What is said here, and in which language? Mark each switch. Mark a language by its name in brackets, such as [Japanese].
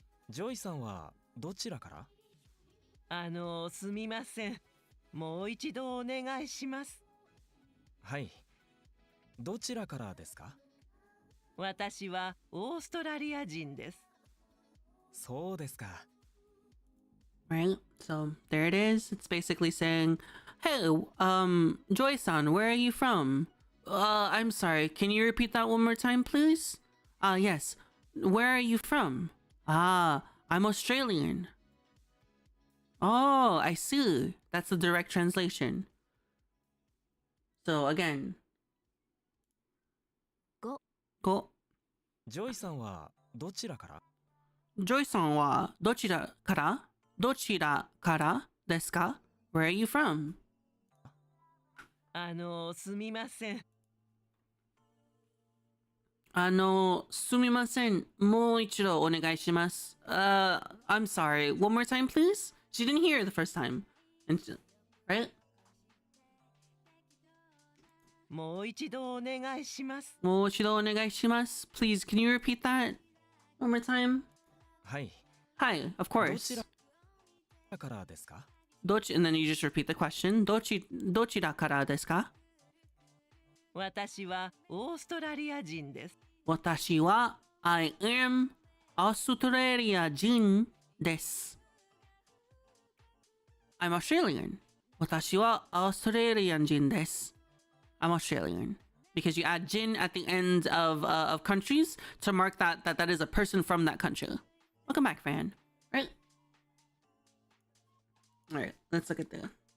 [Japanese] ジョイさんはどちらから？すみません。もう一度お願いします。はい。どちらからですか？私はオーストラリア人です。そうですか。 [English] Right, so there it is. It's basically saying, hey, Joy-san, where are you from? I'm sorry, can you repeat that one more time, please? Yes. Where are you from? I'm Australian. Oh, I see. That's the direct translation. So again. 5 Go. [Japanese] ジョイさんはどちらから？ Joy-san wa dochira kara? Dochira kara desu ka? [English] Where are you from? [Japanese] すみません。すみません。もう一度お願いします。 [English] I'm sorry. One more time, please? She didn't hear the first time. Right? [Japanese] もう一度お願いします。もう一度お願いします。 [English] Please, can you repeat that one more time? [Japanese] はい。 [English] Hi, of [Japanese] ど [English] course. [Japanese] ちらからですか？ [English] And then you just repeat the question. [Japanese] どちらからですか？私はオーストラリア人です。私は [English] I am [Japanese] オーストラリア人です。 [English] I'm Australian. [Japanese] 私はオーストラリア人です。 [English] I'm Australian. Because you add jin at the end of countries to mark that is a person from that country. Welcome back, fan. Right? Alright, let's look at the...